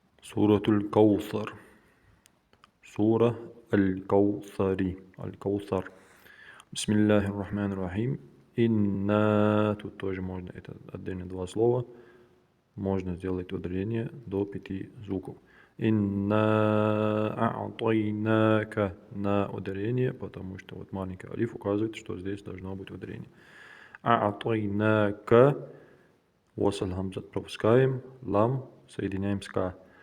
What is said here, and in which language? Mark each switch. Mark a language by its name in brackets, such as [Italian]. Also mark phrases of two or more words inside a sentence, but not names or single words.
[Arabic] سورة الكوثر. سورة الكوثر. بسم الله الرحمن الرحيم. [Russian] Инна, тут тоже можно, это отдельно два слова, можно сделать ударение до 5 звуков. [Arabic] إنا أعطيناك [Russian] на ударение, потому что вот маленький алиф указывает, что здесь должно быть ударение. А'тайнака, wasl хамзат пропускаем, лам соединяем с ка.